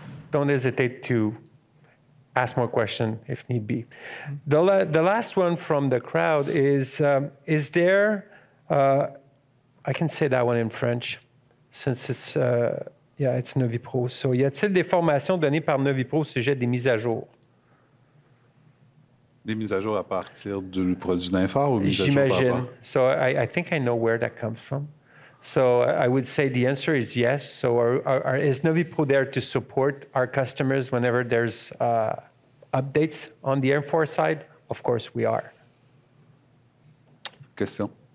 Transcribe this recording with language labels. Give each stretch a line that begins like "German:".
English: Don't hesitate to ask more questions if need be. The last one from the crowd is there, I can say that one in French, since it's, yeah, it's NOVIPRO.
French: So, y a-t-il des formations données par NOVIPRO au sujet des mises à jour? Des mises à jour à partir du produit d'Infor ou mises à jour par J'imagine. rapport?
English: So I think I know where that comes from. So I would say the answer is yes. So is NOVIPRO there to support our customers whenever there's updates on the Infor side? Of course we are. Question.